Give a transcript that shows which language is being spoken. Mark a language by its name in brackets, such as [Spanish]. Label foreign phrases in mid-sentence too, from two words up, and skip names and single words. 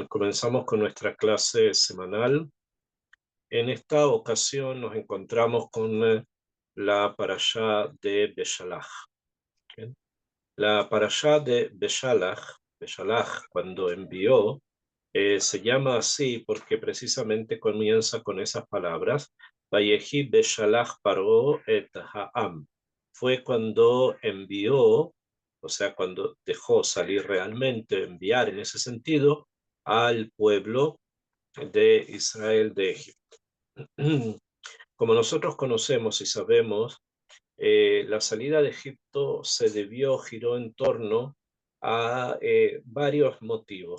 [Spanish] Comenzamos con nuestra clase semanal. En esta ocasión nos encontramos con la parashá de Beshalach. ¿Ok? La parashá de Beshalach, cuando envió, se llama así porque precisamente comienza con esas palabras. [Hebrew] ויהי בשלח פרעה את העם. [Spanish] Fue cuando envió, o sea, cuando dejó salir realmente, enviar en ese sentido, al pueblo de Israel de Egipto. Como nosotros conocemos y sabemos, la salida de Egipto giró en torno a varios motivos.